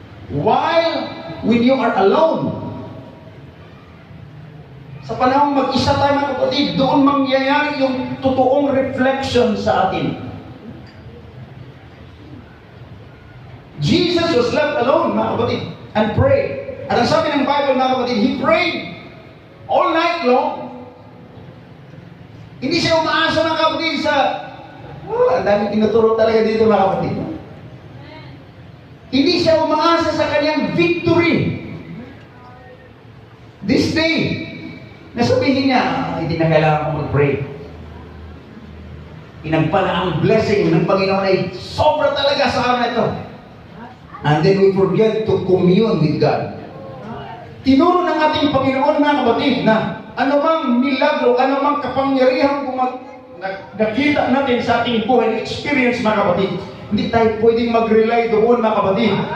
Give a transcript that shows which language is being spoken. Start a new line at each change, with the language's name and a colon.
English: While when you are alone,
Filipino: sa panahong mag-isa tayo mga kapatid, doon mangyayari yung totoong reflection sa atin.
English: Jesus was left alone,
Filipino: mga kapatid,
English: and prayed.
Filipino: At ang sabi ng Bible, mga kapatid,
English: He prayed all night long.
Filipino: Hindi siya umaasa, mga kapatid, sa... ang daming tinuturo talaga dito, mga kapatid. Hindi siya umaasa sa kanyang victory.
English: This day,
Filipino: nasabihin niya, hindi na kailangan kong mag-pray. Inagpala ang blessing ng Panginoon ay sobra talaga sa araw na ito.
English: And then we forget to commune with God.
Filipino: Tinuro ng ating Panginoon mga kapatid na anumang milagro, anumang kapangyarihan kung nakita natin sa ating buhay, experience mga kapatid, hindi tayo pwedeng mag-rely doon mga kapatid.